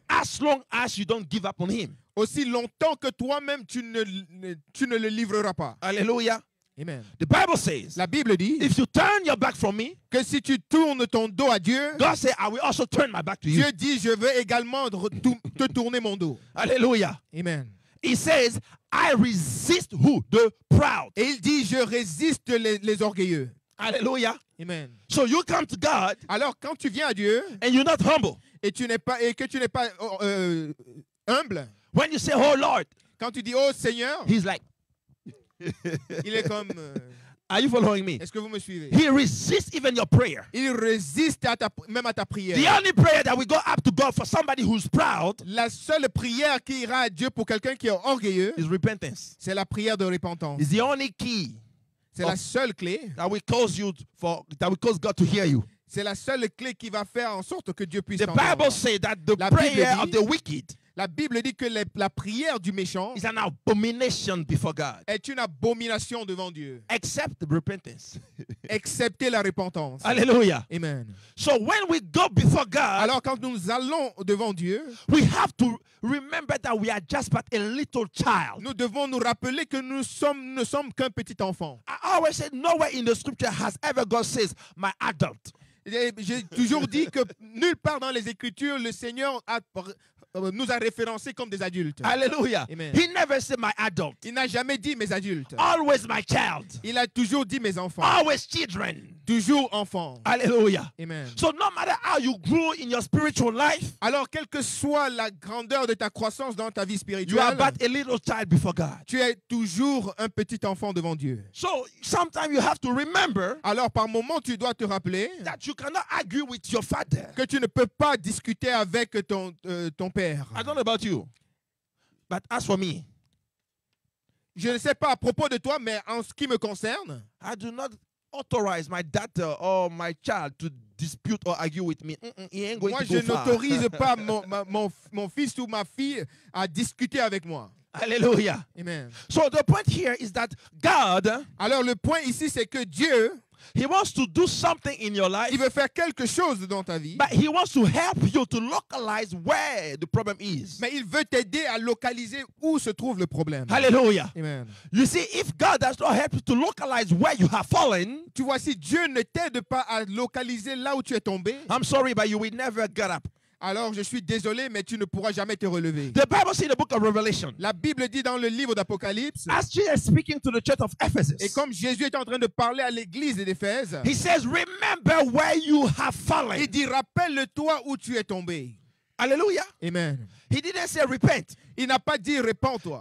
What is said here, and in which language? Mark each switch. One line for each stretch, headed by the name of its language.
English: as long as you don't give up on Him.
French: aussi longtemps que toi-même tu ne le livreras pas.
English: Hallelujah. Amen. The Bible says,
French: La Bible dit
English: if you turn your back from me,
French: que si tu tournes ton dos à Dieu,
English: God said, I will also turn my back to you.
French: Dieu dit, je veux également te tourner mon dos.
English: Hallelujah. Amen. He says, I resist who? The proud.
French: Et il dit, je résiste les orgueilleux.
English: Hallelujah. Amen. So you come to God
French: Alors quand tu viens à Dieu
English: and you're not humble.
French: et que tu n'es pas humble,
English: When you say, oh Lord,
French: quand tu dis, oh Seigneur,
English: He's like,
French: il est comme,
English: are you following me?
French: est-ce que vous me suivez?
English: He resists even your prayer.
French: Il résiste même à ta prière.
English: The only prayer that we go up to God for somebody who's proud
French: La seule prière qui ira à Dieu pour quelqu'un qui est orgueilleux,
English: is repentance.
French: c'est la prière de repentance.
English: It's the only key
French: C'est la seule clé.
English: that will cause God to hear you.
French: C'est la seule clé qui va faire en sorte que Dieu puisse
English: The
French: t'entendre.
English: Bible says that the
French: La Bible
English: prayer
French: dit-
English: of the wicked
French: La Bible dit que la prière du méchant
English: is an abomination before God,
French: est une abomination devant Dieu,
English: except repentance.
French: excepté la repentance.
English: Hallelujah. Amen. So when we go before God,
French: Alors quand nous allons devant Dieu,
English: we have to remember that we are just but a little child.
French: nous devons nous rappeler que nous ne sommes qu'un petit enfant.
English: I always say nowhere in the scripture has ever God says my adult.
French: Et j'ai toujours dit que nulle part dans les Écritures, le Seigneur nous a référencés comme des adultes.
English: Hallelujah. Amen. He never said my adult.
French: Il n'a jamais dit mes adultes.
English: Always my child.
French: Il a toujours dit mes enfants.
English: Always children.
French: Toujours enfants.
English: Hallelujah. Amen. So no matter how you grow in your spiritual life,
French: Alors, quelle que soit la grandeur de ta croissance dans ta vie
English: you are
French: spirituelle,
English: but a little child before God.
French: tu es toujours un petit enfant devant Dieu.
English: So sometimes you have to remember
French: Alors, par moment, tu dois te rappeler
English: that you cannot argue with your father.
French: que tu ne peux pas discuter avec ton père.
English: I don't know about you, but as for me,
French: Je ne sais pas à propos de toi, mais en ce qui me concerne,
English: I do not authorize my daughter or my child to dispute or argue with me. He ain't going
French: moi,
English: to
French: je
English: go far.
French: n'autorise pas mon fils ou ma fille à discuter avec moi.
English: Hallelujah. Amen. So the point here is that God,
French: Alors, le point ici, c'est que Dieu,
English: He wants to do something in your life,
French: il veut faire quelque chose dans ta vie,
English: but He wants to help you to localize where the problem is.
French: mais il veut t'aider à localiser où se trouve le problème.
English: Hallelujah. Amen. You see, if God does not help you to localize where you have fallen,
French: Tu vois, si Dieu ne t'aide pas à localiser là où tu es tombé,
English: I'm sorry, but you will never get up.
French: alors je suis désolé, mais tu ne pourras jamais te relever.
English: The Bible says in the book of Revelation,
French: La Bible dit dans le livre d'Apocalypse,
English: as Jesus is speaking to the church of
French: et
English: Ephesus,
French: comme Jésus est en train de parler à l'église d'Éphèse,
English: He says, remember where you have
French: il
English: fallen.
French: dit, rappelle-toi où tu es tombé.
English: Hallelujah. Amen. He didn't say repent.
French: Il n'a pas dit répands-toi.